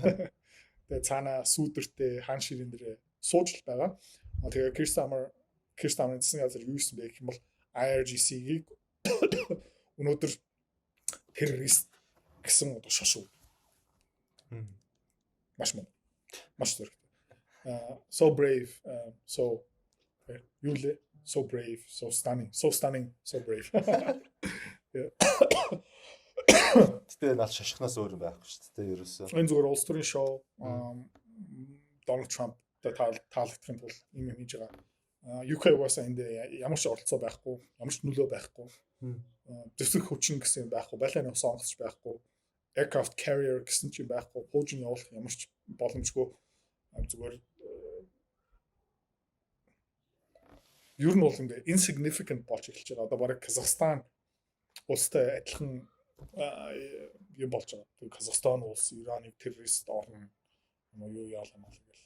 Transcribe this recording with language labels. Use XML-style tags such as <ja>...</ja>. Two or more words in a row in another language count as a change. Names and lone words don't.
<mn>Тэгээ цаана сүүдэртэй хаан ширэн дээр сууж байгаа. Тэгээ Kirsten гэсэн газар юу гэсэн бэ гэх юм бол IRGC-ийг өнөөдөр террорист гэсэн одоо шошуу. Маш зэрэг.</mn> <en>So brave, so</en> <mn>юу лээ?</mn> <en>So brave, so stunning, so brave.</en> <mn>Тэгтээ нал шашхнаас өөр юм байхгүй шүү дээ ерөөсөө. Энэ зүгээр улс төрийн шоу Donald Trump таалагдахын тулд юм хийж байгаа. UK угаасаа энд ямар ч оролцоо байхгүй, ямар ч нөлөө байхгүй. Зэвсэг хүчин гэсэн юм байхгүй, байлааны ус онгоцч байхгүй,</mn> <en>aircraft carrier</en> <mn>гэсэн чинь байхгүй, хуужин явуулах ямар ч боломжгүй зүгээр ер нь бол ингээ insignificant болж эхэлж байгаа. Одоо бараг Казахстан улстай адилхан юм болж байгаа. Тэгээ Казахстан улс Ираныг террорист орно юу яалаа гэл.</mn>